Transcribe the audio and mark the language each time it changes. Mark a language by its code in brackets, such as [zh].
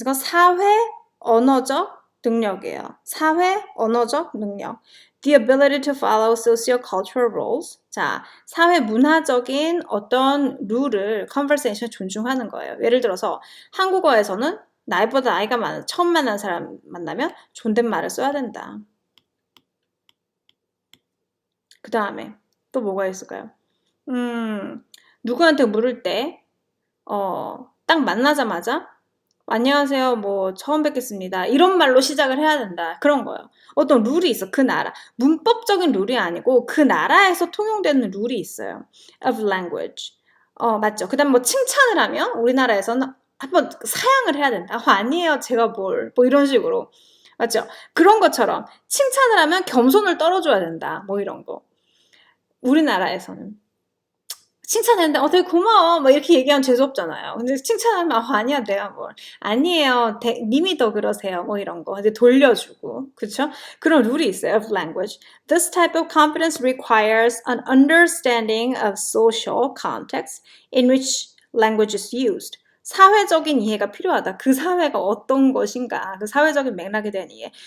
[ko] 이건 사회 언어적 능력이에요. 사회 언어적 능력. [en] The ability to follow socio-cultural rules. [ko] 자, 사회 문화적인 어떤 룰을 conversation 존중하는 거예요. 예를 들어서 한국어에서는 나이보다 나이가 많은 처음 만난 사람 만나면 존댓말을 써야 된다. 그 다음에 또 뭐가 있을까요? 누구한테 물을 때 딱 만나자마자 안녕하세요, 뭐 처음 뵙겠습니다. 이런 말로 시작을 해야 된다. 그런 거예요. 어떤 룰이 있어. 그 나라. 문법적인 룰이 아니고 그 나라에서 통용되는 룰이 있어요. [en] of language. [ko] 맞죠. 그 다음 뭐 칭찬을 하면 우리나라에서는 한번 사양을 해야 된다. 아니에요, 제가 뭐 이런 식으로. 맞죠. 그런 것처럼 칭찬을 하면 겸손을 떨어줘야 된다. 뭐 이런 거. 우리나라에서는. 칭찬했는데 되게 고마워 막 이렇게 얘기하면 재수없잖아요. 근데 칭찬하면 아니야 내가 뭘 아니에요 님이 더 그러세요 뭐 이런 거 이제 돌려주고 그쵸? 그런 룰이 있어요 [en] of language. This type of competence requires an understanding of social context in which language is used. [ko] 사회적인 이해가 필요하다. 그 사회가 어떤 것인가 그 사회적인 맥락에 대한 이해.